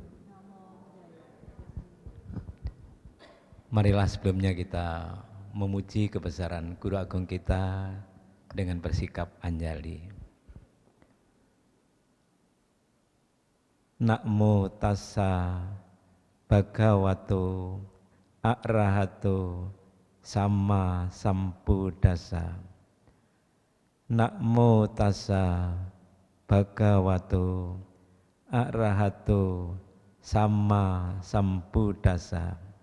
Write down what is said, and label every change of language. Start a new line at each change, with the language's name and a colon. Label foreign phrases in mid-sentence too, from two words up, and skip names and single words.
Indonesian: Marilah sebelumnya kita memuji kebesaran Guru Agung kita dengan bersikap anjali.
Pali: Namo tassa bhagavato arahato Sama Sambuddhassa. Namo tassa bhagavato arahato Sama Sambuddhassa.